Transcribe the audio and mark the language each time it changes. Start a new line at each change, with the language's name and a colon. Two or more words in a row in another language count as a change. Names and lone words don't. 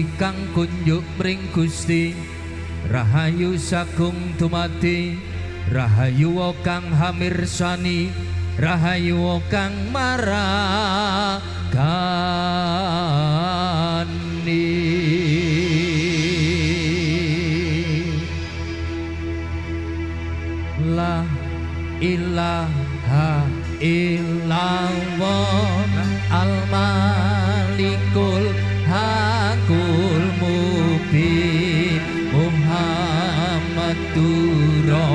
Javanese: kang kunjuk mring Gusti rahayu sagung dumadi rahayu kang hamirsani rahayu kang maragani
Arabic: لا إله إلا الله الملك الحق المبين محمد